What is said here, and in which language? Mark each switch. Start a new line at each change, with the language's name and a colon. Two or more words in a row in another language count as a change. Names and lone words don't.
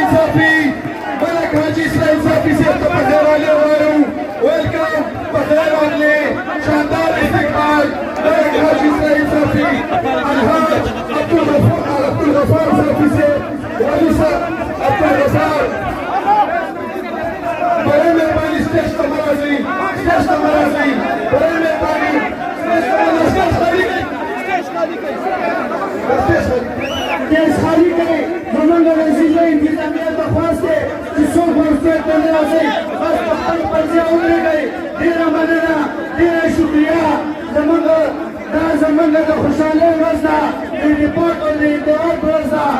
Pashto: صافی ملک حاجی اسماعیل صافی صاحب ته په خیر راغلی وایو ویلکم په خیر راغلی شاندار استقبال ملک حاجی اسماعیل صافی الحاج عبدالغفار صافی صاحب والي صاحب عبدالغفار
Urdu: برای مهربانی
Pashto: سټیج ته مه راځئ
Urdu: برای مهربانی
Pashto: سټیج خالي کړئ Ders خالی کړي زمونږ د ضلع انتظامیه درخواست دی چې څوک ورسېد ته نه راځئ بس په خپل پر ځای ودرېږئ ډېره مننه ډېره شکریه دا زمونږ د خوشحالۍ ورځ ده د ریپورټ او د انتقاد ورځ ده